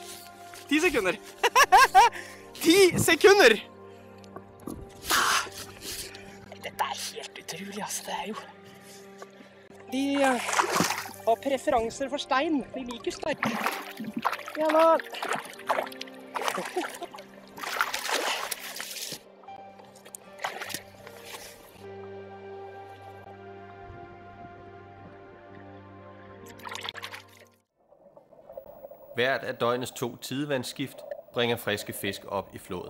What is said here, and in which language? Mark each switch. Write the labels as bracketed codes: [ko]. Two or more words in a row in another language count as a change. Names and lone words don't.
[no] 10 sekunder. 10 sekunder! Dette er helt utrolig, altså. Det er jo... De har preferanser for stein. De liker stein. Ja da. [da] Hvert af døgnets 2 tidevandsskift bringer friske fisk op i floden.